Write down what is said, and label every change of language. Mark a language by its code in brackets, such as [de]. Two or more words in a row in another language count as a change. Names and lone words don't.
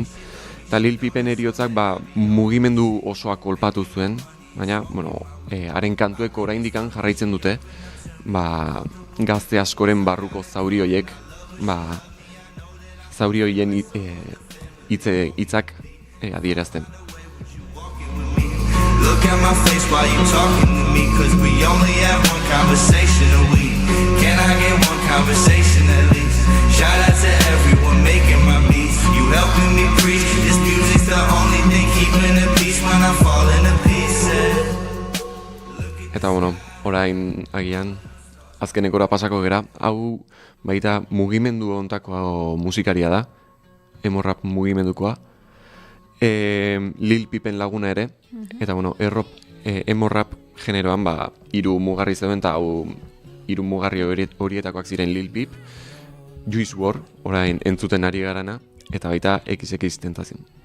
[eu] Eta Lil Peepen eriotzak mugimendu osoa kolpatu zuen, baina, haren kantuek oraindikan jarraitzen dute, gazte askoren barruko zauri horiek, zauri horien hitzak adierazten. [en] Look at my face while you talking to me, cause we only have one conversation a week. Can I get one conversation at least? Shout out to everyone making my beats. You helping me preach. This music's the only thing keeping the peace when I fall into pieces. [eu] Eta orain agian azkenekora pasako gera, hau baita mugimendu ontako musikaria da, [en] emo rap [eu] mugimendukoa. Lil Peepen laguna ere, eta [en] emo rap [eu] generoan 3 mugarri zeuden, eta hau 3 mugarri horietakoak ziren Lil Peep, Juice WRLD, orain entzuten ari garana, eta baita XX-Tentacion.